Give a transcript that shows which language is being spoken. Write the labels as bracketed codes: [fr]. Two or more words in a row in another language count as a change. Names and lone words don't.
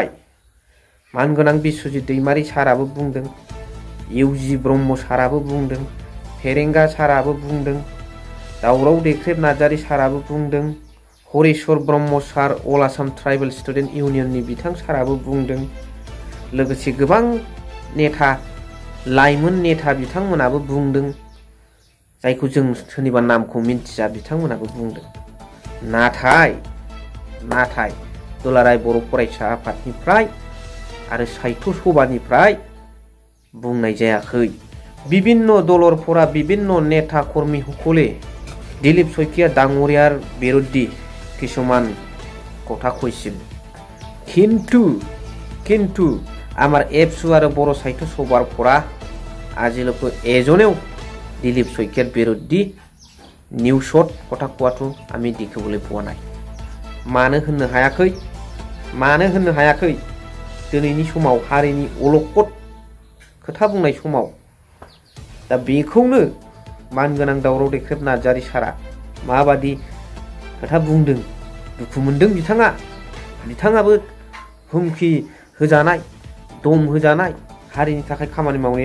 [brx] मानगोनां बिश्वजित दैमारी साराबो बुंदों, इउजि ब्रह्म साराबो बुंदों, फेरेंगा साराबो बुंदों, दावराव देख्रेब नार्जारी साराबो बुंदों, हरेश्वर ब्रह्म सार अल आसाम ट्राइबेल स्टुडेन्ट इउनियननि बिथां साराबो बुंदों, लोगोसे गोबां नेता लाइमोन नेता बिथांमोनाबो बुंदों, जायखौ जों सोरनिबा नामखौ मिन्थिया बिथांमोनाबो बुंदों। नाथाय दुलाराय बर' फरायसा आफादनिफ्राय आरो साहित्य सभानिफ्राय बुंनाय जायाखै। [as] বিভিন্ন দলৰ পৰা বিভিন্ন নেতা কৰ্মীসকলে দিলীপ শইকীয়া ডাঙৰীয়াৰ বিৰুদ্ধে কিছুমান কথা কৈছিল। কিন্তু আমাৰ এপছু আৰু বৰ সাহিত্য সভাৰ পৰা আজিলৈকে এজনেও দিলীপ শইকীয়াৰ বিৰুদ্ধে নিউজত কথা কোৱাটো আমি দেখিবলৈ পোৱা নাই। [brx] मानो होननो हायाखै? दिनैनि समाव हारिनि अलखद खोथा बुंनाय समाव दा बेखौनो मानगोनां दावराव देख्रेब नार्जारी सारा माबादि खोथा बुंदों, दुखु मोनदों बिथाङाबो हुमखि होजानाय, दम होजानाय हारिनि थाखाय खामानि मावनायाव।